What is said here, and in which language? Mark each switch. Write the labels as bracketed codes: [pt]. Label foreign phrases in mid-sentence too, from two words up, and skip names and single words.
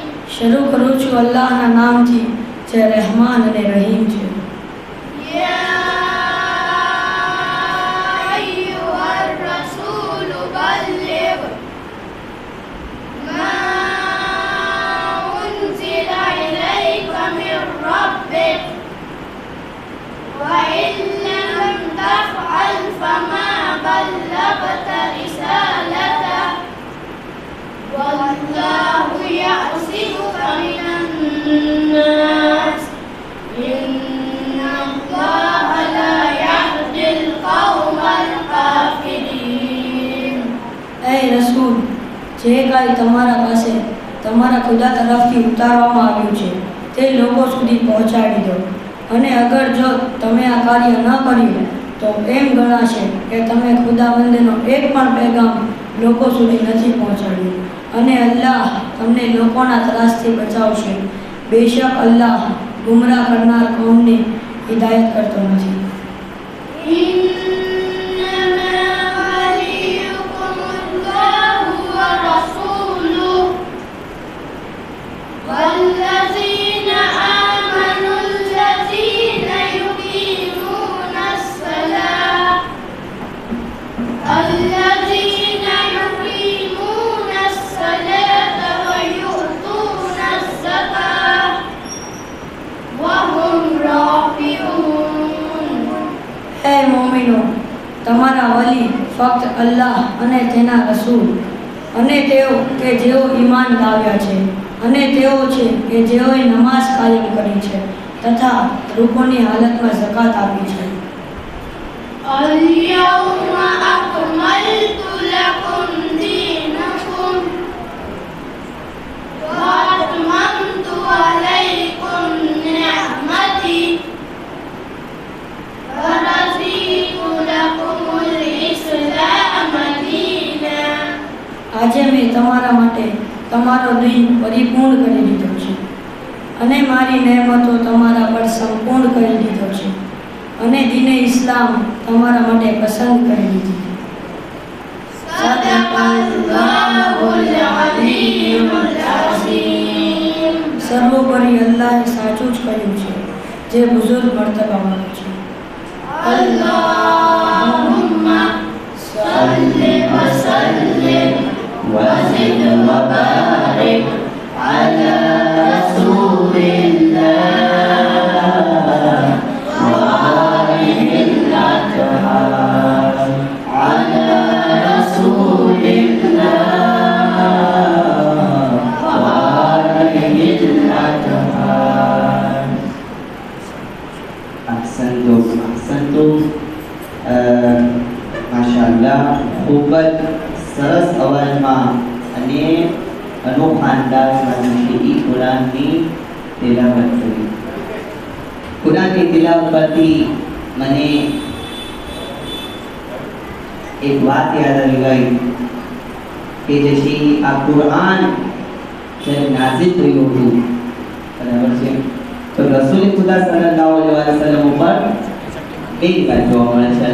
[gu] શરૂ કરું છું અલ્લાહના નામથી જે રહેમાન અને રહીમ છે. [ar] يا أيها الرسول بلغ ما أنزل إليك من ربك وإن لم تفعل فما بلغت رسالته والله يعصمك من الناس إن الله لا يهدي القوم الكافرين. [gu] એ રસૂલ, જે કાંઈ તમારા પાસે તમારા ખુદા તરફથી ઉતારવામાં આવ્યું છે તે લોકો સુધી પહોંચાડી દો. અને અગર જો તમે આ કાર્ય ન કર્યું તો એમ ગણાશે કે તમે ખુદાવંદનો એક પણ પેગામ લોકો સુધી નથી પહોંચાડ્યું. અને અલ્લાહ તમને લોકોના ત્રાસથી બચાવશે. બેશક અલ્લાહ ગુમરાહ કરનાર કોમને હિદાયત કરતો નથી. [ar] إنما وليكم الله ورسوله والذين آمنوا الذين يقيمون الصلاة ويؤتون الزكاة وهم راكعون. [gu] હે મોમિનો, તમારા વલી ફક્ત અલ્લાહ અને તેના રસૂલ અને તેઓ કે જેઓ ઈમાન લાવ્યા છે અને તેઓ છે કે જેઓએ નમાઝ કાયમ કરી છે તથા રૂકોની હાલતમાં ઝકાત આપી છે. [ar] اليوم أكملت لكم دينكم وأتممت عليكم نعمتي ورضيت لكم الإسلام دينا. [gu] આજે મેં તમારા માટે તમારો દિન પરિપૂર્ણ કરી દીધો છે અને મારી નહેમતો તમારા પર સંપૂર્ણ કરી દીધો છે અને દીને ઇસ્લામ તમારા માટે પસંદ કરી દીધી. [ar] صدق الله العلي العظيم. [gu] સર્વોપરી અલ્લાહે સાચું જ કહ્યું છે જે બુઝુર્ગ મર્તબાવાળો છે. [ar] اللهم صل وسلم وزد وبارك على رسول الله وآله الأطهار على رسول الله وآله الأطهار. أحسنتم ما شاء الله, [gu] ખૂબ જ સરસ અવાજમાં અને અનોખા અંદાજમાં ઈ કુરાનની તિલાવત કરી. કુરાનની તિલાવત પરથી મને એક વાત યાદ આવી ગઈ કે જે છે આ કુરાન જ્યારે નાઝિલ થયું હતું, બરાબર છે, તો રસૂલ ખુદા [ar] صلى الله عليه وسلم [gu] ઉપર બે વાત જોવા મળે છે.